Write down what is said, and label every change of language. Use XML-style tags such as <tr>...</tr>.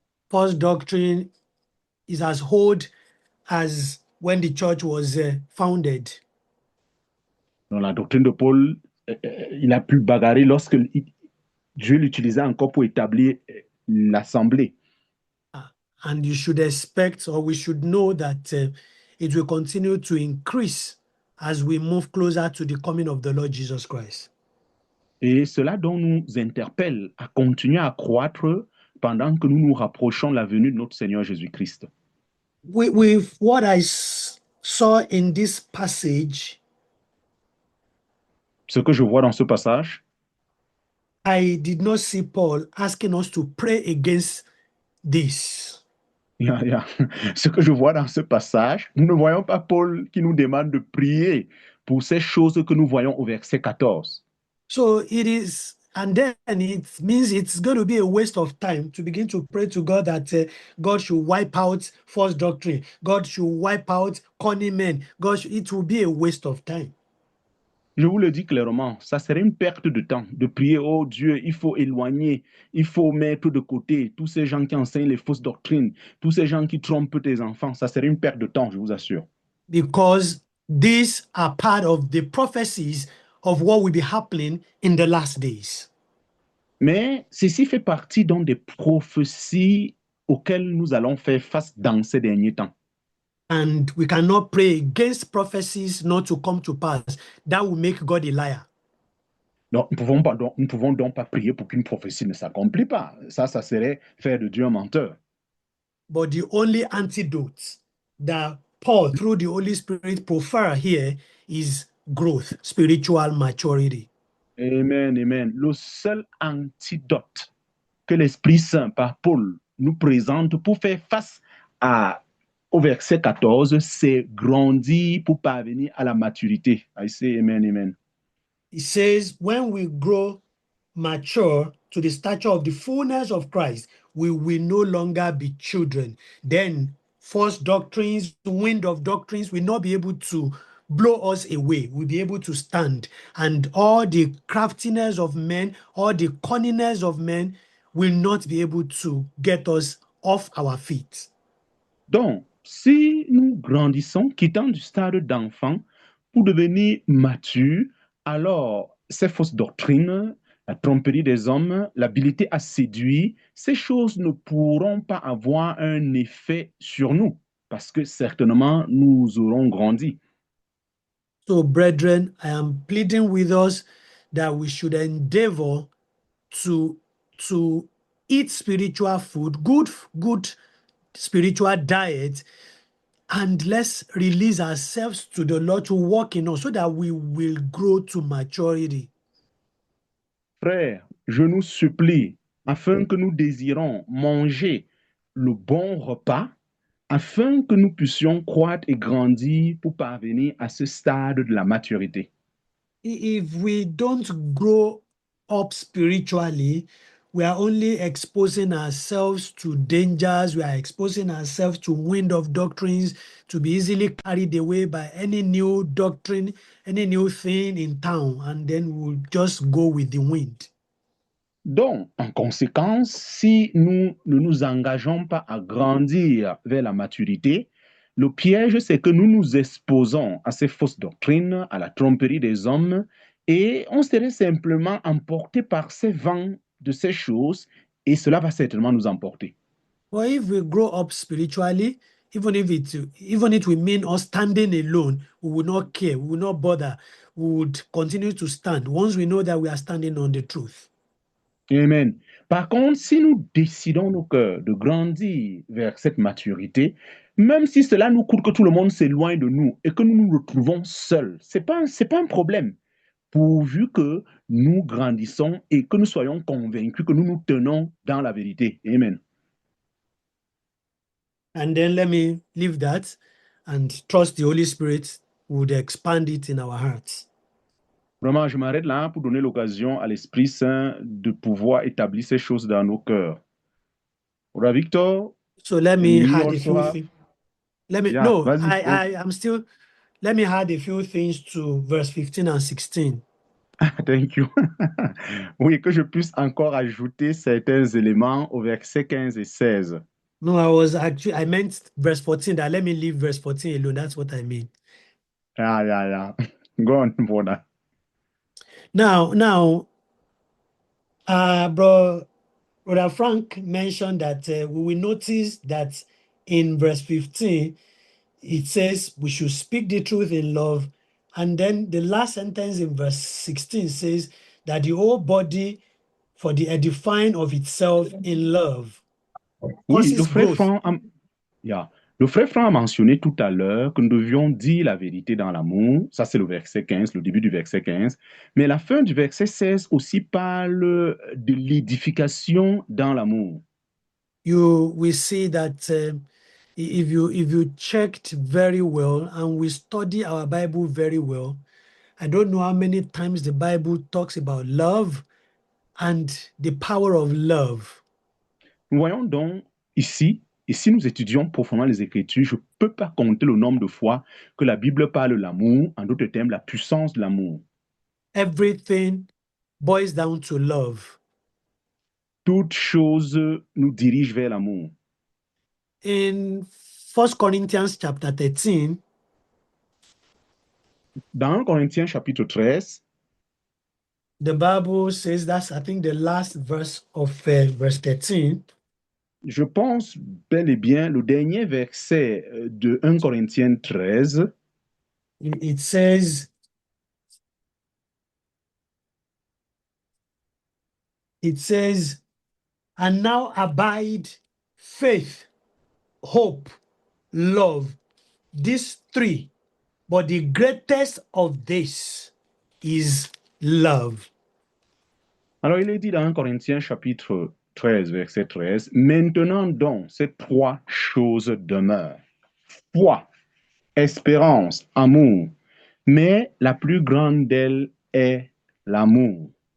<en>False doctrine is as old as when the church was founded.</en> <fr>Donc la doctrine de Paul, il a pu bagarrer lorsque Dieu l'utilisait encore pour établir l'assemblée.</fr> <en>And you should expect, or we should know that it will continue to increase as we move closer to the coming of the Lord Jesus Christ.</en> <fr>Et cela donc nous interpelle à continuer à croître pendant que nous nous rapprochons de la venue de notre Seigneur Jésus-Christ.</fr> <en>With what I saw in this passage,</en> <fr>ce que je vois dans ce passage,</fr> <en>I did not see Paul asking us to pray against this.</en> <fr>Ce que je vois dans ce passage, nous ne voyons pas Paul qui nous demande de prier pour ces choses que nous voyons au verset 14.</fr> <en>So it is, and then it means it's going to be a waste of time to begin to pray to God that God should wipe out false doctrine. God should wipe out cunning men. It will be a waste of time.</en> <fr>Je vous le dis clairement, ça serait une perte de temps de prier, oh Dieu, il faut éloigner, il faut mettre de côté tous ces gens qui enseignent les fausses doctrines, tous ces gens qui trompent tes enfants. Ça serait une perte de temps, je vous assure.</fr> <en>Because these are part of the prophecies of what will be happening in the last days.</en> <fr>Mais ceci fait partie donc des prophéties auxquelles nous allons faire face dans ces derniers temps.</fr> <en>And we cannot pray against prophecies not to come to pass. That will make God a liar.</en> <fr>Donc, nous ne pouvons donc pas prier pour qu'une prophétie ne s'accomplisse pas. Ça serait faire de Dieu un menteur.</fr> <en>But the only antidote that Paul, through the Holy Spirit, prefer here is growth, spiritual maturity. Amen, amen.</en> <fr>Le seul antidote que l'Esprit Saint, par Paul, nous présente pour faire face au verset 14, c'est grandir pour parvenir à la maturité.</fr> <en>I say amen, amen. He says, when we grow mature to the stature of the fullness of Christ, we will no longer be children. Then false doctrines, wind of doctrines will not be able to blow us away. We'll be able to stand. And all the craftiness of men, all the cunningness of men will not be able to get us off our feet.</en> <fr>Donc, si nous grandissons, quittant du stade d'enfant pour devenir matures, alors ces fausses doctrines, la tromperie des hommes, l'habilité à séduire, ces choses ne pourront pas avoir un effet sur nous parce que certainement nous aurons grandi.</fr> <en>So, brethren, I am pleading with us that we should endeavor to eat spiritual food, good spiritual diet, and let's release ourselves to the Lord to walk in us so that we will grow to maturity.</en> <fr>Frères, je nous supplie, afin que nous désirons manger le bon repas, afin que nous puissions croître et grandir pour parvenir à ce stade de la maturité.</fr> <en>If we don't grow up spiritually, we are only exposing ourselves to dangers. We are exposing ourselves to wind of doctrines, to be easily carried away by any new doctrine, any new thing in town, and then we'll just go with the wind.</en> <fr>Donc, en conséquence, si nous ne nous engageons pas à grandir vers la maturité, le piège, c'est que nous nous exposons à ces fausses doctrines, à la tromperie des hommes, et on serait simplement emporté par ces vents de ces choses, et cela va certainement nous emporter.</fr> <en>But if we grow up spiritually, even if it will mean us standing alone, we will not care, we will not bother, we would continue to stand once we know that we are standing on the truth. Amen.</en> <fr>Par contre, si nous décidons nos cœurs de grandir vers cette maturité, même si cela nous coûte que tout le monde s'éloigne de nous et que nous nous retrouvons seuls, c'est pas un problème, pourvu que nous grandissons et que nous soyons convaincus que nous nous tenons dans la vérité. Amen.</fr> <en>And then let me leave that and trust the Holy Spirit would expand it in our hearts.</en> <fr>Vraiment, je m'arrête là pour donner l'occasion à l'Esprit Saint de pouvoir établir ces choses dans nos cœurs.</fr> <en>Brother Victor, So let me we add a also few have- things. Let me Yeah, no,</en> <fr>vas-y.</fr> <en>I'm still let me add a few things to verse 15 and 16. Thank you.</en> <fr>Oui, que je puisse encore ajouter certains éléments au verset 15 et 16.</fr> <en>No, I meant verse 14. That let me leave verse 14 alone. That's what I mean. Yeah. Go on, brother. Now, Brother Frank mentioned that we will notice that in verse 15, it says we should speak the truth in love. And then the last sentence in verse 16 says that the whole body for the edifying of itself in love</en> <fr>Oui,</fr> <en>causes growth.</en> <fr>Le frère Franck a mentionné tout à l'heure que nous devions dire la vérité dans l'amour. Ça, c'est le verset 15, le début du verset 15. Mais la fin du verset 16 aussi parle de l'édification dans l'amour.</fr> <en>You will see that if you checked very well and we study our Bible very well, I don't know how many times the Bible talks about love and the power of love.</en> <fr>Nous voyons donc ici, et si nous étudions profondément les Écritures, je ne peux pas compter le nombre de fois que la Bible parle de l'amour, en d'autres termes, la puissance de l'amour.</fr> <en>Everything boils down to love.</en> <fr>Toute chose nous dirige vers l'amour.</fr> <en>In 1 Corinthians chapter 13,</en> <fr>Dans 1 Corinthiens chapitre 13,</fr> <en>The Bible says that's, I think, the last verse of verse 13.</en> <fr>Je pense bel et bien le dernier verset de 1 Corinthiens 13.</fr> <en>It says, and now abide faith, hope, love, these three, but the greatest of this is love.</en> <fr>Alors il est dit dans 1 Corinthiens chapitre 13, verset 13, maintenant donc ces trois choses demeurent. Foi, espérance, amour. Mais la plus grande d'elles est l'amour.</fr>